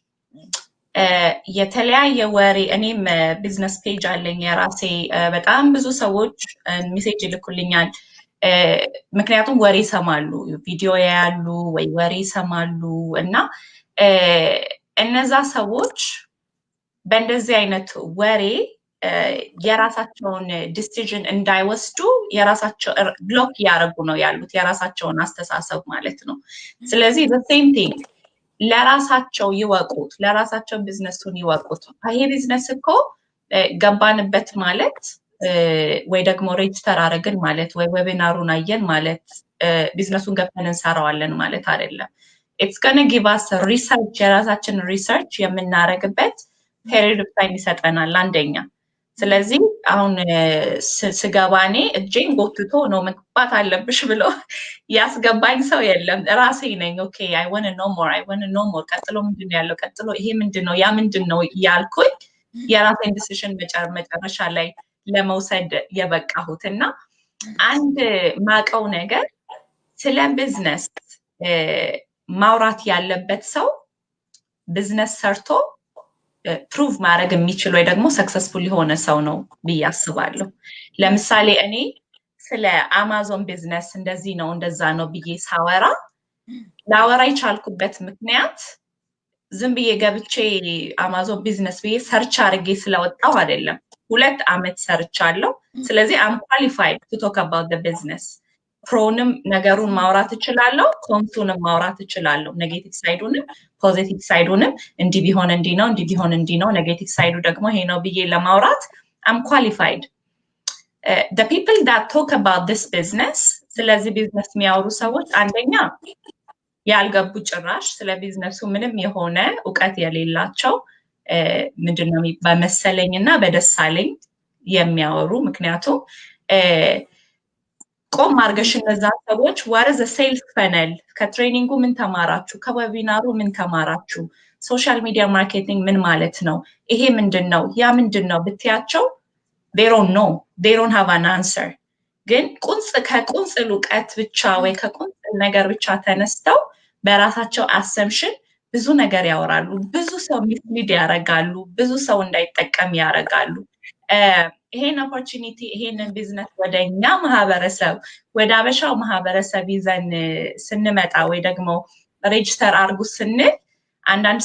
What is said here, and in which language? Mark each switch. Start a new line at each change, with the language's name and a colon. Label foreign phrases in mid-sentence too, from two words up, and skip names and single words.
Amharic: የተለያየ ወሬ፣ እኔም ቢዝነስ ፔጅ አለኝ የራሴ፣ በጣም ብዙ ሰዎች ሜሴጅ ይልኩልኛል። ምክንያቱም ወሬ ይሰማሉ፣ ቪዲዮ ያያሉ ወይ ወሬ ይሰማሉ። እና እነዛ ሰዎች በእንደዚህ አይነት ወሬ የራሳቸውን ዲሲዥን እንዳይወስዱ የራሳቸው ብሎክ እያደረጉ ነው ያሉት፣ የራሳቸውን አስተሳሰብ ማለት ነው። ስለዚህ
English: the same thing
Amharic: ለራሳቸው ይወቁት ለራሳቸው ቢዝነሱን ይወቁት ይሄ ቢዝነስ እኮ ገባንበት ማለት ወይ ደግሞ ሬጅስተር አረግን ማለት ወይ ዌቢናሩን አየን ማለት ቢዝነሱን ገብተን እንሰራዋለን ማለት አይደለም
English: it's going to give us research
Amharic: የራሳችን ሪሰርች የምናረግበት
English: period of time
Amharic: ይሰጠናል አንደኛ ስለዚህ አሁን ስገባኔ እጄን ጎትቶ ነው መግባት አለብሽ ብሎ ያስገባኝ ሰው የለም ራሴ ነኝ ኦኬ
English: I want to know more
Amharic: ቀጥሎ ምንድነው ያለው ቀጥሎ ይሄ ምንድነው ያ ምንድነው ያልኩኝ የራሴን ዲሲዥን መጨረሻ ላይ ለመውሰድ የበቃሁትና አንድ ማቀው ነገር ስለ ቢዝነስ ማውራት ያለበት ሰው ቢዝነስ ሰርቶ ፕሩቭ ማድረግ የሚችል ወይ ደግሞ ሰክሰስፉል የሆነ ሰው ነው ብያስባለሁ ለምሳሌ እኔ ስለ አማዞን ቢዝነስ እንደዚህ ነው እንደዛ ነው ብዬ ሳወራ ላወራ ይቻልኩበት ምክንያት ዝም ብዬ ገብቼ አማዞን ቢዝነስ ብዬ ሰርች አድርጌ ስለወጣው አይደለም 2 አመት ሰርቻለሁ ስለዚህ
English: I'm qualified to talk about the business
Amharic: ፕሮንም ነገሩን ማውራት እችላለሁ ኮንሱንም ማውራት እችላለሁ ኔጌቲቭ ሳይዱንም ፖዚቲቭ ሳይዱንም እንዲ ቢሆን እንዲ ነው ኔጌቲቭ ሳይዱ ደግሞ ይሄ ነው ብዬ ለማውራት
English: I'm qualified the people that talk about this business
Amharic: ስለዚህ ቢዝነስ የሚያወሩ ሰዎች አንደኛ ያልገቡ ጭራሽ ስለ ቢዝነሱ ምንም የሆነ ዕውቀት የሌላቸው ምንድነው በመሰለኝና በደሳለኝ የሚያወሩ ምክንያቱም ቆም አርገሽ እነዛ ሰዎች
English: what is a sales funnel
Amharic: ከትሬኒንጉ ምን ተማራችሁ ከዌቢናሩ ምን ተማራችሁ
English: social media marketing
Amharic: ምን ማለት ነው ይሄ ምንድነው ያ ምንድነው ብትያቸው
English: they don't have an answer
Amharic: ግን ከቁንጽል ዕውቀት ብቻ ወይ ከቁንጽል ነገር ብቻ ተነስተው በራሳቸው አሰምሽን ብዙ ነገር ያወራሉ ብዙ ሰው ሚስሊድ ያረጋሉ ብዙ ሰው እንዳይጠቀም ያረጋሉ ይሄን ኦፖርቹኒቲ ይሄንን ቢዝነስ ወደኛ ማህበረሰብ ወደ አበሻው ማህበረሰብ ይዘን ስንመጣ ወይ ደግሞ ሬጅስተር አርጉ ስንል አንዳንድ